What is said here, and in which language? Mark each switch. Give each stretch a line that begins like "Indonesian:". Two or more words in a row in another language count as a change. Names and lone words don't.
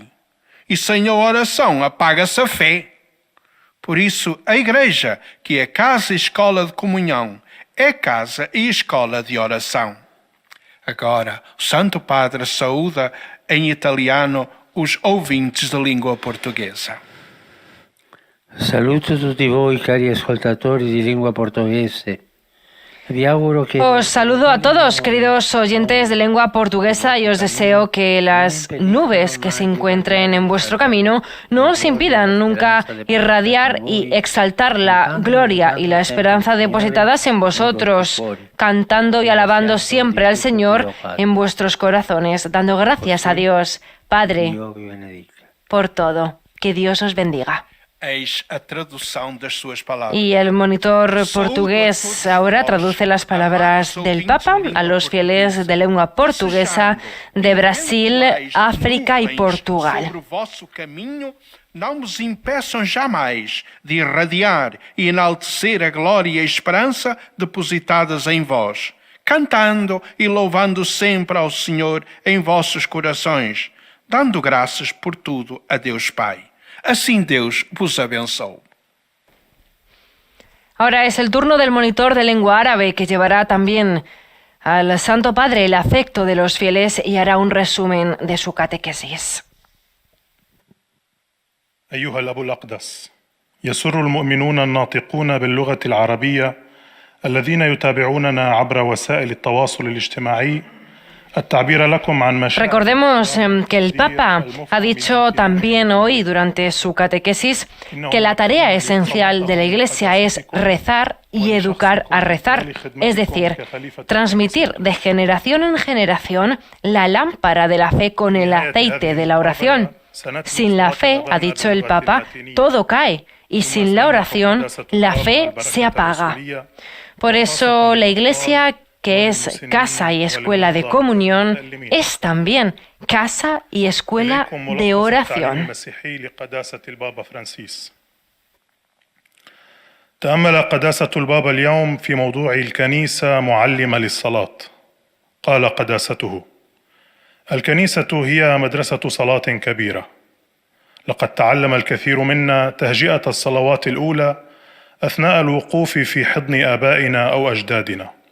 Portuguese: E sem a oração, apaga-se a fé. Por isso, a Igreja, que é casa e escola de comunhão, é casa e escola de oração. Agora, o Santo Padre saúda em italiano os ouvintes da língua portuguesa.
Italian: Saluto tutti voi, cari ascoltatori di lingua portoghese.
Spanish: Os saludo a todos, queridos oyentes de lengua portuguesa, y os deseo que las nubes que se encuentren en vuestro camino no os impidan nunca irradiar y exaltar la gloria y la esperanza depositadas en vosotros, cantando y alabando siempre al Señor en vuestros corazones, dando gracias a Dios, Padre, por todo. Que Dios os bendiga. Y el monitor portugués ahora traduce las palabras del Papa a los fieles de lengua portuguesa de Brasil, África y Portugal.
Portuguese: Não vos impeçam jamais de irradiar e enaltecer a glória e a esperança depositadas em vós, cantando e louvando sempre ao Senhor em vossos corações, dando graças por tudo a Deus Pai.
Spanish: Así Dios
Portuguese: vos abençoe.
Spanish: Ahora es el turno del monitor de lengua árabe, que llevará también al Santo Padre el afecto de los fieles y hará un resumen de su catequesis.
Arabic: أيها الأب الأقدس يسر المؤمنون الناطقون باللغة العربية الذين يتابعوننا عبر وسائل التواصل الاجتماعي التعبير لكم عن مشاعر.
Spanish: Recordemos que el Papa ha dicho también hoy durante su catequesis que la tarea esencial de la Iglesia es rezar y educar a rezar, es decir, transmitir de generación en generación la lámpara de la fe con el aceite de la oración. Sin la fe, ha dicho el Papa, todo cae, y sin la oración, la fe se apaga. Por eso, la Iglesia, que es casa y escuela de comunión, es también casa y escuela de oración.
Arabic: تأمل قداسة البابا اليوم في موضوع الكنيسة معلمة للصلاة. قال قداسته: الكنيسة هي مدرسة صلاة كبيرة. لقد تعلم الكثير منا تهجئة الصلوات الأولى أثناء الوقوف في حضن آبائنا أو أجدادنا.